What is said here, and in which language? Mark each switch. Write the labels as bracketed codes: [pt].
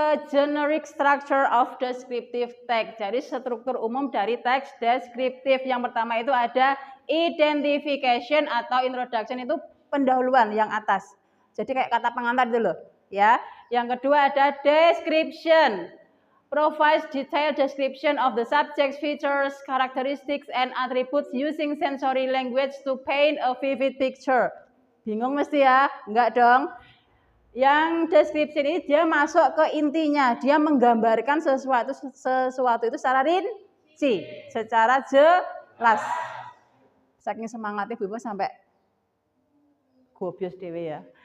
[en] Generic structure of descriptive text. [id] Jadi struktur umum dari teks deskriptif. Yang pertama itu ada identification atau introduction, itu pendahuluan yang atas. Jadi kayak kata pengantar itu loh, ya. Yang kedua ada description. [en] Provides detailed description of the subject, features, characteristics, and attributes using sensory language to paint a vivid picture. [id] Bingung mesti ya? Enggak dong. Yang deskripsi ini dia masuk ke intinya, dia menggambarkan sesuatu itu secara rinci, secara jelas. Saking semangatnya Bu sampai gobios dewe ya.